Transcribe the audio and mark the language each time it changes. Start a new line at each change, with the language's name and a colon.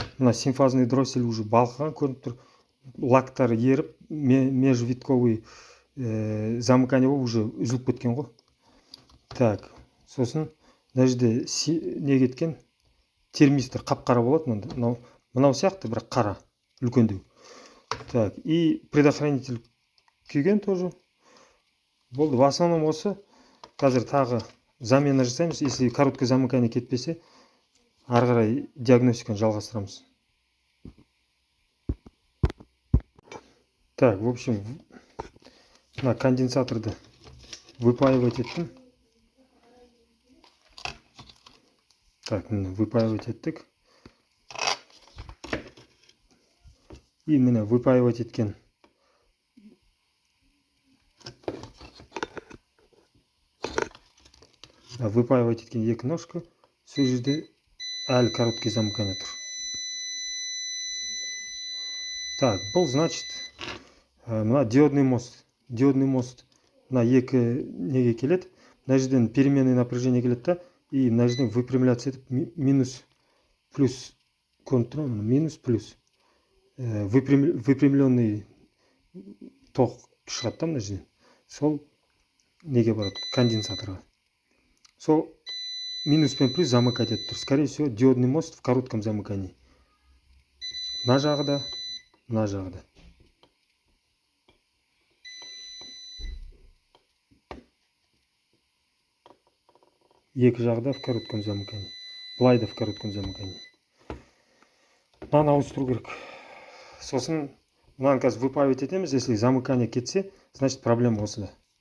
Kazakh: Мына симфазный дроссель уже балқыған көрініп тұр. Лактары еріп,
Russian: межвитковый замыкание уже
Kazakh: үзіліп кеткен ғой. Так, сосын мына жерде не кеткен? Термистор қап-қара болады. Мынау сияқты, бірақ қара, үлкендеу.
Russian: Так, и предохранитель
Kazakh: күйген
Russian: тоже.
Kazakh: Болды,
Russian: в основном
Kazakh: осы. Қазір тағы замена жасаймыз.
Russian: Если короткое замыкание
Kazakh: кетпесе, ары қарай диагностиканы жалғастырамыз.
Russian: Так, в общем,
Kazakh: мына конденсаторды выпаивать еттім. Так, міне выпаивать еттік. И міне выпаивать еткен выпаивать еткен екі ножка. Сол жерде әлі
Russian: короткий замыкание
Kazakh: тұр.
Russian: Так,
Kazakh: бұл
Russian: значит
Kazakh: мына
Russian: диодный мост.
Kazakh: Диодный мост мына екі неге келеді. Мына жерден
Russian: переменный напряжение
Kazakh: келеді да, и мына жерден выпрямляться етіп минус плюс контур, минус плюс
Russian: выпрямленный ток
Kazakh: шығады да мына жерден. Сол неге барады? Конденсаторға. Сол минус пен плюс замыкать етіп тұр.
Russian: Скорее всего, диодный мост в коротком замыкании.
Kazakh: Мына жағы да, мына жағы да. Екі жағы да
Russian: в коротком замыкании.
Kazakh: Былай да
Russian: в коротком замыкании.
Kazakh: Мынаны ауыстыру керек. Сосын мынаны қазір выпаивать етеміз.
Russian: Если замыкание
Kazakh: кетсе,
Russian: значит
Kazakh: проблема осыда.